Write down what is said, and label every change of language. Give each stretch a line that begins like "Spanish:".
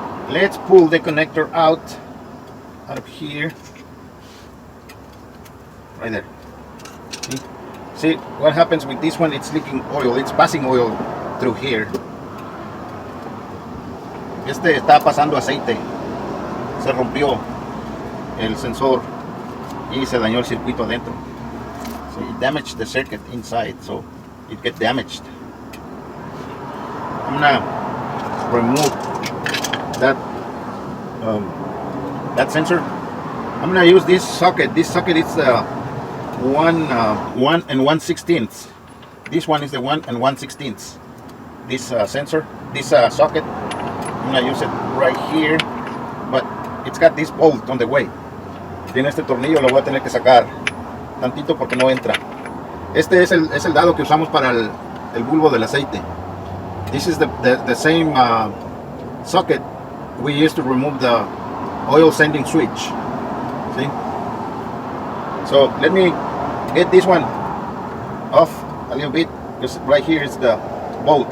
English: Let's pull the connector out of here. Right there. See what happens with this one? It's leaking oil. It's passing oil through here.
Spanish: Este está pasando aceite. Se rompió el sensor y se dañó el circuito adentro.
English: So it damaged the circuit inside, so it get damaged. I'm gonna remove that sensor. I'm gonna use this socket. This socket is 1 1/16. This one is the 1 1/16. This sensor, this socket. I'm gonna use it right here, but it's got this bolt on the way.
Spanish: Tiene este tornillo, lo voy a tener que sacar tantito porque no entra. Este es el dado que usamos para el bulbo del aceite.
English: This is the same socket we used to remove the oil sending switch. See? So let me get this one off a little bit, because right here is the bolt.